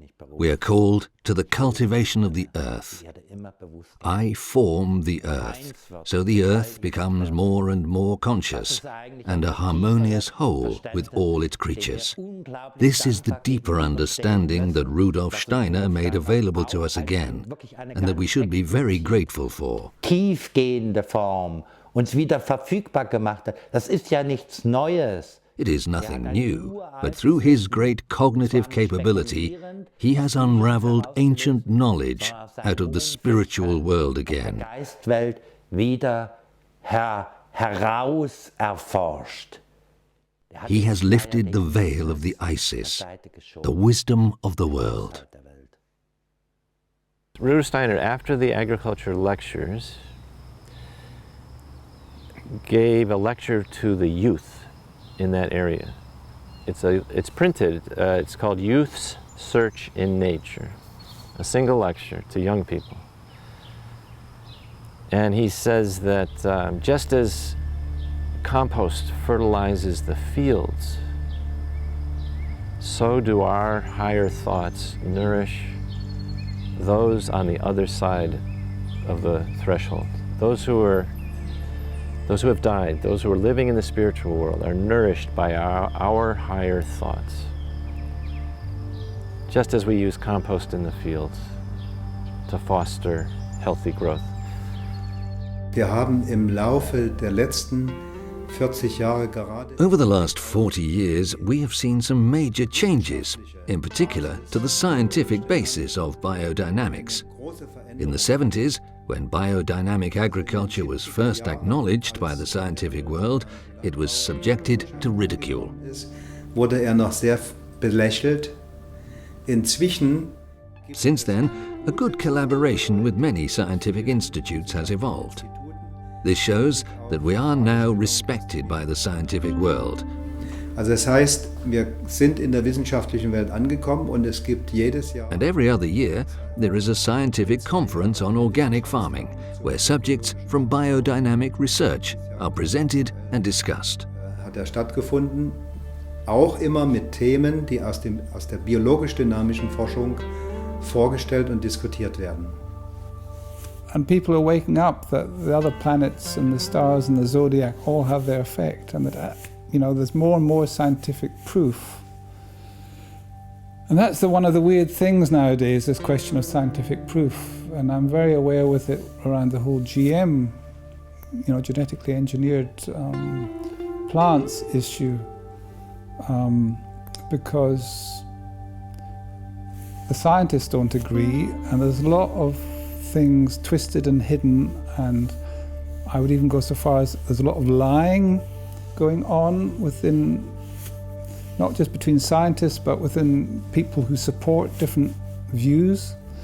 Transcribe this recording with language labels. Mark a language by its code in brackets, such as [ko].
[en] We are called to the cultivation of the earth. I form the earth, so the earth becomes more and more conscious and a harmonious whole with all its creatures. This is the deeper understanding that Rudolf Steiner made available to us again, and that we should be very grateful for. [de] Tiefgehende Form uns wieder verfügbar gemacht hat. Das ist ja nichts Neues. [en] It is nothing new, but through his great cognitive capability, he has unraveled ancient knowledge out of the spiritual world again. [de] Geistwelt wieder heraus erforscht. [en] He has lifted the veil of the Isis, the wisdom of the world. Rudolf Steiner, after the agriculture lectures, gave a lecture to the youth in that area. It's printed, it's called Youth's Search in Nature, a single lecture to young people. And he says that just as compost fertilizes the fields, so do our higher thoughts nourish those on the other side of the threshold. Those who have died, those who are living in the spiritual world, are nourished by our higher thoughts. Just as we use compost in the fields to foster healthy growth. [de] Wir haben im Laufe der letzten 40 Jahre gerade [en] Over the last 40 years, we have seen some major changes, in particular to the scientific basis of biodynamics. In the 70s, when biodynamic agriculture was first acknowledged by the scientific world, it was subjected to ridicule. [de] wurde noch sehr belächelt. Inzwischen [en] Since then, a good collaboration with many scientific institutes has evolved. This shows that we are now respected by the scientific world. [de] Also das heißt, wir sind in der wissenschaftlichen Welt angekommen und es gibt jedes Jahr [en] And every other year, there is a scientific conference on organic farming, where subjects from biodynamic research are presented and discussed. [de] Hat stattgefunden, auch immer mit Themen, die aus der biologisch-dynamischen Forschung vorgestellt und diskutiert werden. [en] And people are waking up that the other planets and the stars and the zodiac all have their effect, and that there's more and more scientific proof. And that's one of the weird things nowadays, this question of scientific proof. And I'm very aware with it around the whole GM, genetically engineered plants issue, because the scientists don't agree, and there's a lot of things twisted and hidden, and I would even go so far as there's a lot of lying going on within, not just between scientists, but within people who support different views.